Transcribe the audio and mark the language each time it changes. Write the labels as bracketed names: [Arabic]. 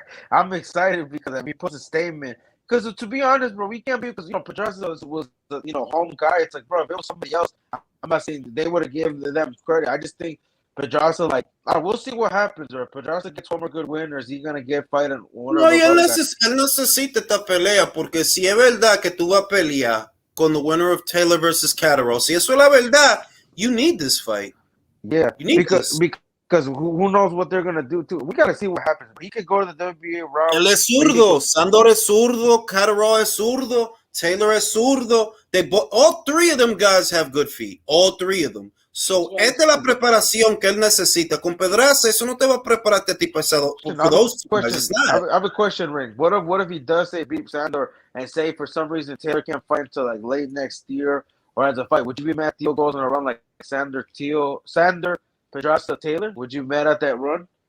[English] I'm excited because he puts a statement. Because to be honest, bro, we can't be because Pedraza was the home guy. It's like, bro, if it was somebody else, I'm not saying they would have given them credit. I just think Pedraza, like, we'll see what happens. Or if Pedraza gets one more good win, or is he gonna get fighting one of those other guys? [Spanish] Él necesita esta pelea porque si es verdad que tú vas a pelear con [English] the winner of Taylor versus Catterall, [Spanish] si eso es la verdad, [English] you need this fight. Yeah, because who knows what they're gonna do too. We gotta see what happens. He could go to the WBA route. [Spanish] Él es zurdo. Sandor es zurdo. Catterall es zurdo. Taylor es zurdo. [English] All three of them guys have good feet. All three of them. [Spanish] So, esta es la preparación que él necesita. Con Pedraza, eso no te va a preparar este tipo [English] for those two guys. It's not. I have a question, Ring. What if he does say beat Sandor and say for some reason Taylor can't fight until like late next year or has a fight? Would you be mad Theo goes on a run like Sandor, Pedraza, Taylor? Would you be mad at that run?